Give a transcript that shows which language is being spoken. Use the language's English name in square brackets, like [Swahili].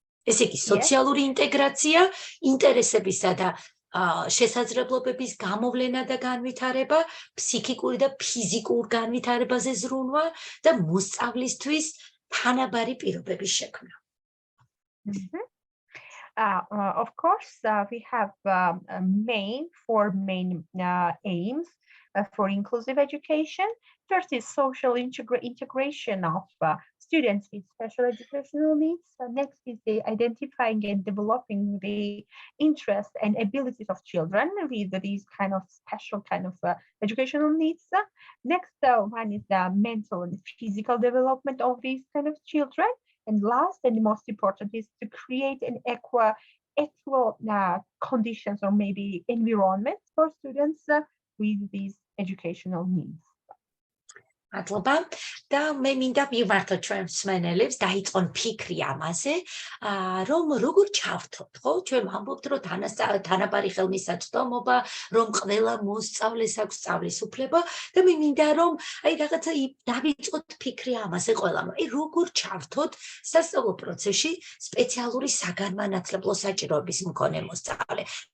[Georgian] ესე იგი, სოციალური ინტეგრაცია, ინტერესებისა და შესაძლებლობების გამოვლენა და განვითარება, ფსიქიკური და ფიზიკურ განვითარებაზე ზრუნვა და მოსწავლისთვის თანაბარი პირობების შექმნა. [English] Of course, we have four main aims for inclusive education. First is social integration of students with special educational needs. Next is the identifying and developing the interests and abilities of children with these kind of special educational needs. Next one is the mental and physical development of these kind of children. And last and most important is to create an equal conditions or maybe environment for students with these educational needs. [Georgian] მადლობა. და მე მინდა მივმართო ჩვენ მსმენელებს, დაიწყონ ფიქრი ამაზე, რომ როგორ ჩავთოთ, ხო? ჩვენ ვამბობთ, რომ თანაბარი ხელმისაწვდომობა, რომ ყველა მოსწავლეს აქვს სწავლის უფლება და მე მინდა რომ აი რაღაცა დავიწყოთ ფიქრი ამაზე ყველამ, რომ აი როგორ ჩავთოთ სასწავლო პროცესში სპეციალური საგანმანათლებლო საჭიროების მქონე მოსწავლე.